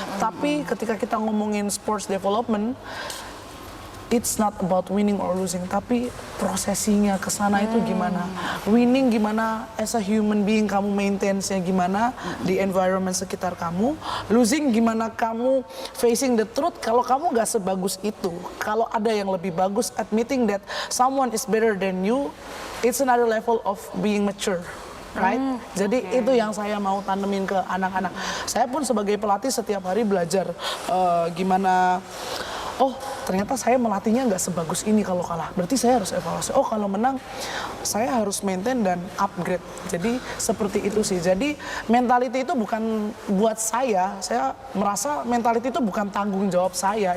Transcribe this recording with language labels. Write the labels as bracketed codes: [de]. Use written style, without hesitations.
[id] Tapi ketika kita ngomongin sports development, [en] it's not about winning or losing, [id] tapi prosesinya ke sana itu gimana. Winning gimana [en] as a human being [id] kamu maintain-nya gimana di environment sekitar kamu. Losing gimana kamu [en] facing the truth [id] kalau kamu gak sebagus itu. Kalau ada yang lebih bagus, [en] admitting that someone is better than you, it's another level of being mature. Right? [id] Jadi itu yang saya mau tanemin ke anak-anak. Saya pun sebagai pelatih setiap hari belajar gimana, oh ternyata saya melatihnya nggak sebagus ini kalau kalah. Berarti saya harus evaluasi. Oh kalau menang, saya harus maintain dan upgrade. Jadi seperti itu sih. Jadi mentality itu bukan buat saya merasa mentality itu bukan tanggung jawab saya.